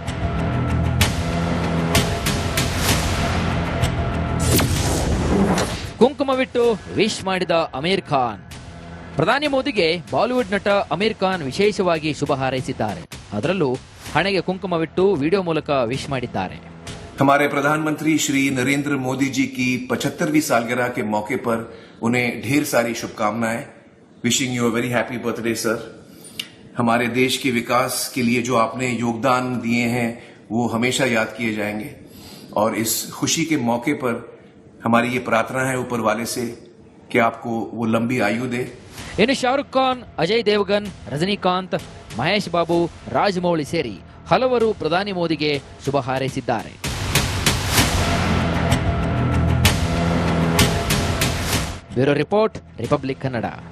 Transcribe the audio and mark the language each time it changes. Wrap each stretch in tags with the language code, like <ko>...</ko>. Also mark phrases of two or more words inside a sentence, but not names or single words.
<kn>ಕುಂಕುಮವಿಟ್ಟು ವಿಶ್ ಮಾಡಿದ ಅಮೀರ್ ಖಾನ್. ಪ್ರಧಾನಿ ಮೋದಿಗೆ ಬಾಲಿವುಡ್ ನಟ ಅಮೀರ್ ಖಾನ್ ವಿಶೇಷವಾಗಿ ಶುಭ ಹಾರೈಸಿದ್ದಾರೆ. ಅದರಲ್ಲೂ ಹಣೆಗೆ ಕುಂಕುಮವಿಟ್ಟು ವಿಡಿಯೋ ಮೂಲಕ ವಿಶ್ ಮಾಡಿದ್ದಾರೆ.</kn> <hi>हमारे प्रधानमंत्री श्री नरेंद्र मोदी जी की 75वीं सालगिरह के मौके पर उन्हें ढेर सारी शुभकामनाएं.</hi> <en>wishing you a very happy birthday sir.</en> <hi>हमारे देश के विकास के लिए जो आपने योगदान दिए हैं वो हमेशा याद किए जाएंगे और इस खुशी के मौके पर हमारी ये प्रार्थना है ऊपर वाले से कि आपको वो लंबी आयु दे.</hi> <kn>ಇನ್ನು ಶಾರುಖ್ ಖಾನ್, ಅಜಯ್ ದೇವಗನ್, ರಜನಿಕಾಂತ್, ಮಹೇಶ್ ಬಾಬು, ರಾಜಮೌಳಿ ಸೇರಿ ಹಲವರು ಪ್ರಧಾನಿ ಮೋದಿಗೆ ಶುಭ ಹಾರೈಸಿದ್ದಾರೆ. ಬ್ಯೂರೋ ರಿಪೋರ್ಟ್, ರಿಪಬ್ಲಿಕ್ ಕನ್ನಡ.</kn>